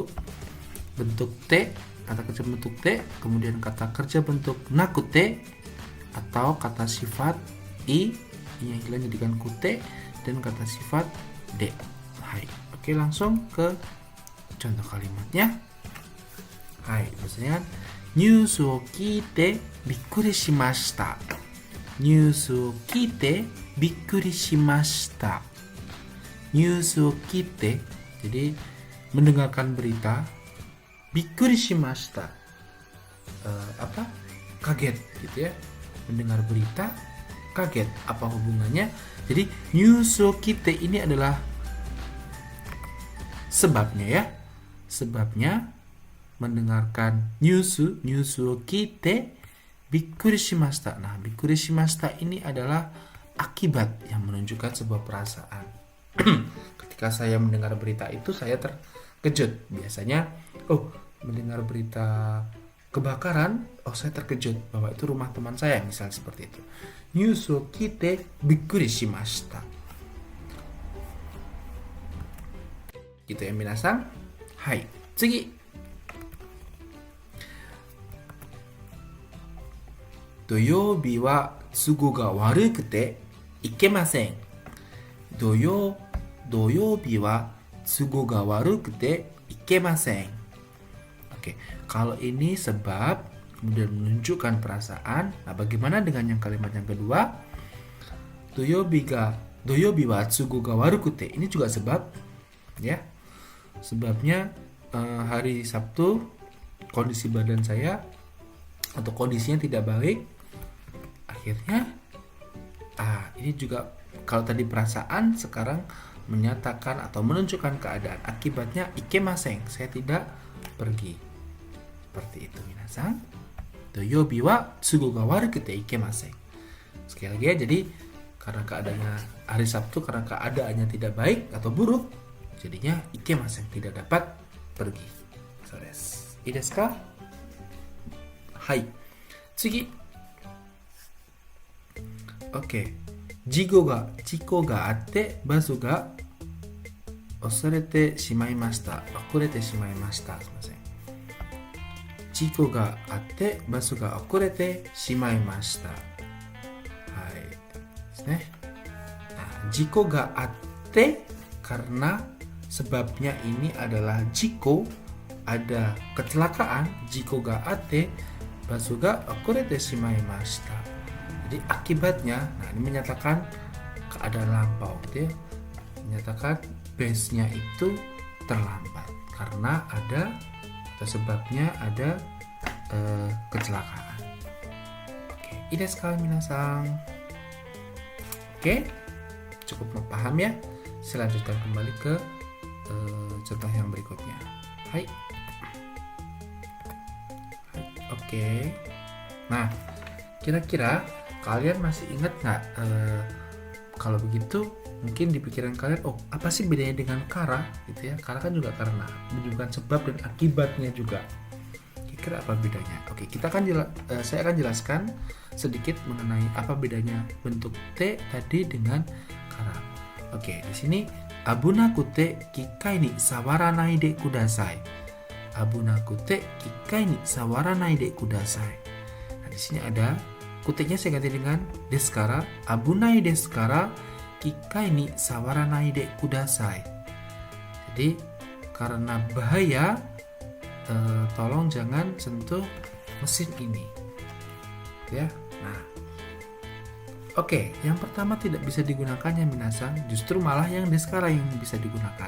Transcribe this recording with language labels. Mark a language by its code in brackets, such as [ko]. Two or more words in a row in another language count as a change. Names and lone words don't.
[id] Bentuk T, kata kerja bentuk T, kemudian kata kerja bentuk nakute atau kata sifat I yang hilang jadikan kute, dan kata sifat D. Hai. Oke, langsung ke contoh kalimatnya. [ja] Hai, misalnya news を聞いてびっくりしました。ニュースを聞いてびっくりしました。ニュースを聞いて, [id] jadi mendengarkan berita. [ja] びっくりしました, [id] kaget gitu ya. Mendengar berita kaget, apa hubungannya? Jadi [ja] ニュースを聞いて [id] ini adalah sebabnya ya. Sebabnya mendengarkan [ja] ニュースを聞いてびっくりしました. [id] Nah, [ja] びっくりしました [id] ini adalah akibat yang menunjukkan sebuah perasaan. Ketika saya mendengar berita itu, saya terkejut. Biasanya, mendengar berita kebakaran, saya terkejut bahwa itu rumah teman saya, misalnya seperti itu. [ja] ニュースを聞いてびっくりしました. [id] Gitu ya, minasan. [ja] はい、次. [id] 土曜日は都合が悪くて行けません。 [ja] 土曜日は都合が悪くて行けません。 [id] Oke, kalau ini sebab kemudian menunjukkan perasaan. Nah, bagaimana dengan yang kalimat yang kedua? [ja] 土曜日は都合が悪くて. [id] Ini juga sebab, ya. Sebabnya hari Sabtu kondisi badan saya atau kondisinya tidak baik. Akhirnya ini juga kalau tadi perasaan, sekarang menyatakan atau menunjukkan keadaan. Akibatnya ikemasen, saya tidak pergi. Seperti itu minasan. [ja] 土曜日は都合が悪くて行けません. [id] Sekali lagi ya, jadi karena keadaannya hari Sabtu, karena keadaannya tidak baik atau buruk, jadinya ikemasen, tidak dapat pergi. [ja] そうです。いいですか？はい. [id] Tsugi. Oke. [ja] 事故があってバスが遅れてしまいました。遅れてしまいました。すみません。事故があってバスが遅れてしまいました。はい。ですね。事故があって [id] karena sebabnya ini adalah jiko, ada kecelakaan. [ja] 事故があってバスが遅れてしまいました. [id] Jadi akibatnya, nah ini menyatakan keadaan lampau gitu ya. Menyatakan base-nya itu terlambat karena ada atau sebabnya ada kecelakaan. Oke, [ja] いいですかみなさん? [id] Oke, cukup paham ya. Selanjutkan kembali ke contoh yang berikutnya. Hai. Oke. Nah, kira-kira kalian masih ingat nggak? Kalau begitu, mungkin di pikiran kalian, apa sih bedanya dengan kara? Gitu ya. Kara kan juga karena, menunjukkan sebab dan akibatnya juga. Kira-kira apa bedanya? Oke, saya akan jelaskan sedikit mengenai apa bedanya bentuk T tadi dengan kara. Oke, di sini [ja] 危なくて機械に触らないでください. 危なくて機械に触らないでください. [id] Nah, di sini ada kuteknya saya ganti dengan deskara. [ja] 危ないですから機械に触らないでください. [id] Jadi karena bahaya, tolong jangan sentuh mesin ini. Ya. Nah, oke, yang pertama tidak bisa digunakan ya minasan, justru malah yang deskara yang bisa digunakan.